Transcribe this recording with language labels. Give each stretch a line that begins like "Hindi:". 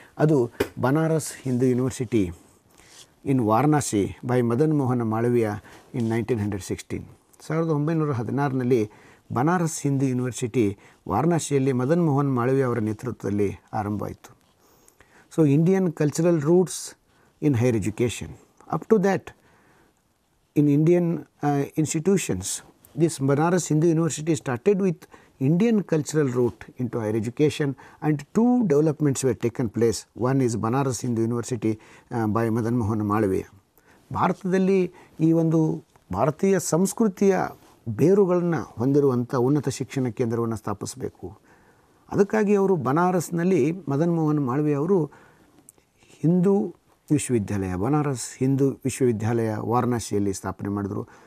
English: ಅದು Banaras Hindu University in Varanasi by Madan Mohan Malaviya in 1916.
Kannada: 1916ರಲ್ಲಿ Banaras Hindu university ವಾರಣಾಸಿಯಲ್ಲಿ ಮದನ್ ಮೋಹನ್ ಮಾಳವೀಯ ಅವರ ನೇತೃತ್ವದಲ್ಲಿ ಆರಂಭವಾಯಿತು.
English: So Indian cultural roots in higher education. Up to that in Indian institutions, this Banaras Hindu University started with Indian cultural route into higher education, and two developments were taken place. One is Banaras Hindu University by Madan Mohan Malviya.
Kannada: ಭಾರತದಲ್ಲಿ ಈ ಒಂದು ಭಾರತೀಯ ಸಂಸ್ಕೃತಿಯ ಬೇರುಗಳನ್ನು ಹೊಂದಿರುವಂಥ ಉನ್ನತ ಶಿಕ್ಷಣ ಕೇಂದ್ರವನ್ನು ಸ್ಥಾಪಿಸಬೇಕು. ಅದಕ್ಕಾಗಿ ಅವರು ಬನಾರಸ್ನಲ್ಲಿ ಮದನ್ ಮೋಹನ್ ಮಾಳವೀಯ ಅವರು ಹಿಂದೂ ವಿಶ್ವವಿದ್ಯಾಲಯ, ಬನಾರಸ್ ಹಿಂದೂ ವಿಶ್ವವಿದ್ಯಾಲಯ ವಾರಣಾಸಿಯಲ್ಲಿ ಸ್ಥಾಪನೆ ಮಾಡಿದ್ರು.